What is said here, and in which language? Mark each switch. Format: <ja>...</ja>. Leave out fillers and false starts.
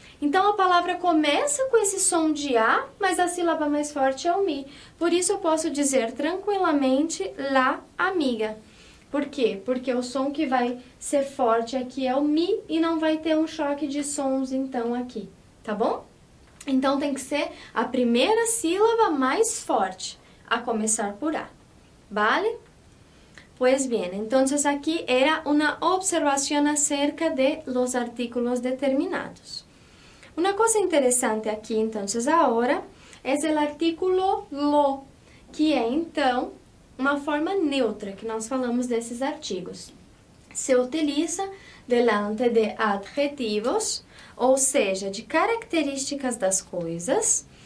<pt>Então, a palavra começa com esse som de A, mas a sílaba mais forte é o mi. Por isso, eu posso dizer tranquilamente la amiga. Por quê? Porque o som que vai ser forte aqui é o Mi e não vai ter um choque de sons, então, aqui, tá bom? Então, tem que ser a primeira sílaba mais forte, a começar por A, ¿vale?</pt> <es>Pues bien, entonces aquí era una observación acerca de los artículos determinados. Una cosa interesante aqui, entonces, ahora, es el artículo lo,</es> <pt>que é, então, uma forma neutra que nós falamos desses artigos.</pt> <es>Se utiliza delante de adjetivos,</es> <pt>ou seja, de características das coisas.</pt>